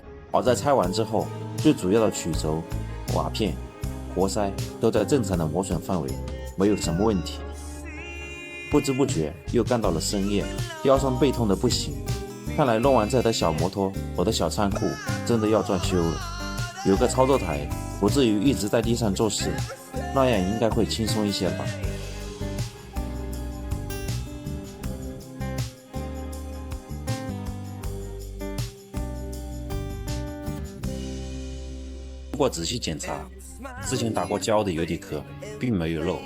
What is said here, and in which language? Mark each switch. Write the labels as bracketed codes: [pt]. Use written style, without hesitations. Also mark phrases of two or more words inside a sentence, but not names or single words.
[zh] 好在拆完之後，最主要的曲軸、瓦片、活塞都在正常的磨損範圍，沒有什麼問題。不知不覺又幹到了深夜，腰酸背痛的不行。看來弄完這台小摩托，我的小倉庫真的要裝修了。有個操作台，不至於一直在地上做事，那樣應該會輕鬆一些吧。不過仔細檢查，之前打過膠的油底殼並沒有漏。